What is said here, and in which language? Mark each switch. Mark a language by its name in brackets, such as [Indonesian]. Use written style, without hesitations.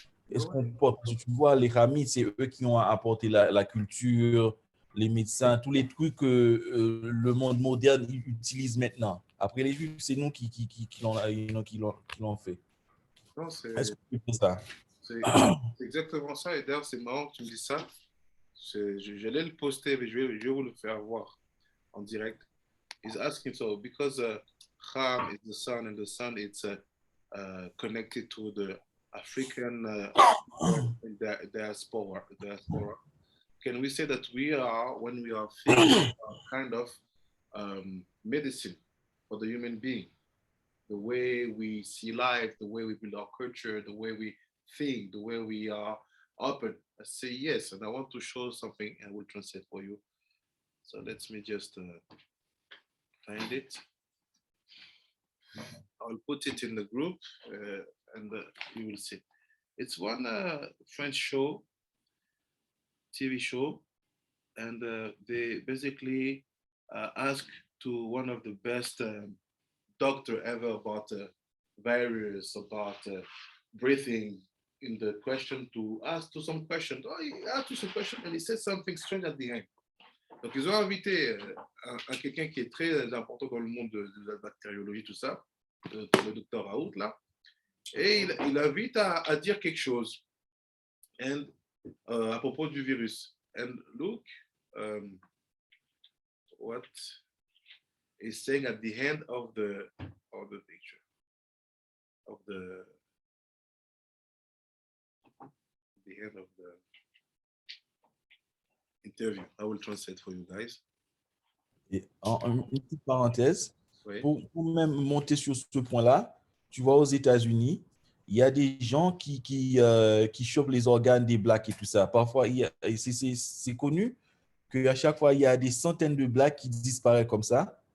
[French] Est-ce qu'on porte, tu vois, les Hamites, c'est eux qui ont apporté la culture, les médecins, tous les trucs que le monde moderne utilise maintenant. Après les Juifs, c'est nous qui l'ont fait. Non, Est-ce que tu fais ça? C'est exactement ça. Et d'ailleurs, c'est marrant que tu me dises ça. J'allais le poster, mais je vais vous le faire voir en direct. [English] He's asking, so because Ham is the sun and the sun is connected to the African diaspora, can we say that we are, when we are feeling kind of medicine for the human being? The way we see life, the way we build our culture, the way we think, the way we are open. I say yes, and I want to show something, and I will translate for you. So let me just find it. I'll put it in the group, and you will see. It's one French show, TV show, and they basically ask to one of the best doctor ever about virus, about breathing, in the question to ask to some questions. Oh, he asked some questions and he said something strange at the end. [French] Donc, ils ont invité quelqu'un qui est très important dans le monde de la bactériologie, tout ça, le docteur Raoult, là, et il invite à dire quelque chose and, à propos du virus. [English] And look what is saying at the end of the picture, of the end of the interview. I will translate for you guys. [French] Et une petite parenthèse, Oui. pour même monter sur ce point-là, tu vois, aux États-Unis, il y a des gens qui chopent les organes des Blacks et tout ça. Parfois, c'est connu qu'à chaque fois, il y a des centaines de Blacks qui disparaissent comme ça.